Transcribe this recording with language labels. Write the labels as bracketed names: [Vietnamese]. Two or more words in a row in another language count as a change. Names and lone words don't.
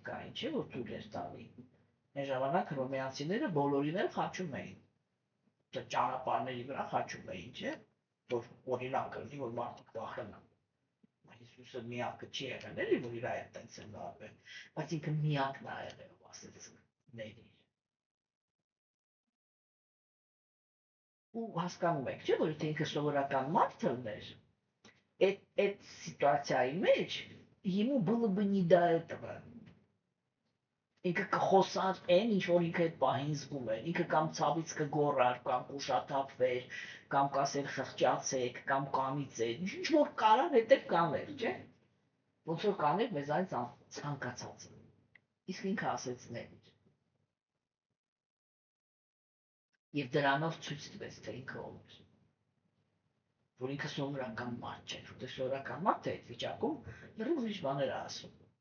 [Armenian] կային, չէ՞ որ թույլ էր տալի։ Այն ժամանակ հռոմեացիները բոլորին էլ խաչում էին։ Ճանապարհների վրա խաչում էին, չէ՞։ Որ օրինակ լինի, որ մարդիկ վախենան։ Հիսուսը միակը չի եղել, էլի որ իր այդ տենց են վարվել, բայց ինքը միակն ա եղել, ով ասեց ների։ Ու հասկանում եք, չէ՞ որ եթե ինքը սովորական մարդ լիներ, այդ սիտուացիայի մեջ [Russian] ему было бы не до этого. [Armenian] Ինքը կխոսար այն, ինչ որ ինքը այդ պահին զգում էր, ինքը կամ ցավից կգոռար, կամ կուշաթափվեր, կամ կասեր խղճացեք, կամ կանիծեր, ինչ որ կարար հետև կաներ, չէ՞։ Ոնց որ կաներ մեզանից ցանկացածը։ Իսկ ինքը ասեց ներ։ Եվ դրանով ցույց տվեց, թե ինքը ով էր։ Որ ինքը սովորական մարդ չէ, որտեղ սովորական մարդը այդ վիճակում լրիվ ուրիշ բաներ է ասում։